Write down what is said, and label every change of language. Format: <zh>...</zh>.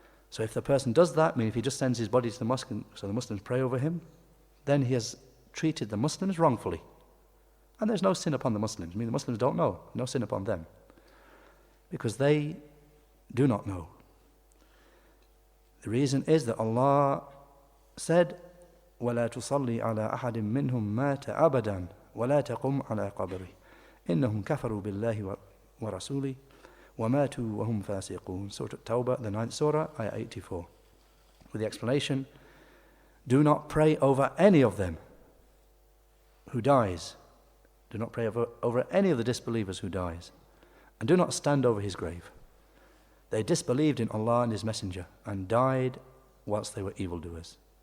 <en>So if the person does that, I mean if he just sends his body to the mosque so the Muslims pray over him, then he has treated the Muslims wrongfully. And there's no sin upon the Muslims. I mean the Muslims don't know. No sin upon them. Because they do not know. The reason is that Allah said,</en> <ar>وَلَا تُصَلِّ عَلَىٰ أَحَدٍ مِّنْهُمْ مَاتَ أَبَدًا وَلَا تَقُمْ عَلَىٰ قَبْرِهِ إِنَّهُمْ كَفَرُوا بِاللَّهِ وَرَسُولِهِ وَمَاتُوا وَهُمْ فَاسِقُونَ.</ar> <en>Surah At-Tawbah, the 9th Surah, Ayah 84. With the explanation, do not pray over any of them who dies. Do not pray over any of the disbelievers who dies. And do not stand over his grave. They disbelieved in Allah and His Messenger and died whilst they were evildoers.</en>